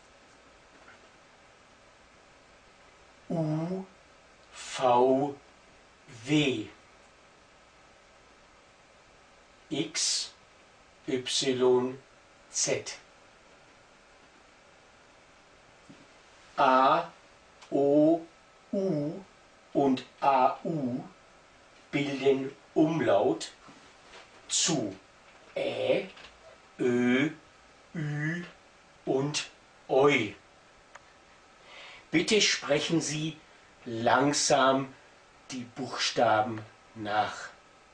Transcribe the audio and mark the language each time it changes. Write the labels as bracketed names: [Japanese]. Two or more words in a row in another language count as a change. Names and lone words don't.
[German] U, V, W. X, Y, Z. A, O, U und AU bilden Umlaut zu Ä, Ö, Ü und Eu. Bitte sprechen Sie langsam die Buchstaben nach.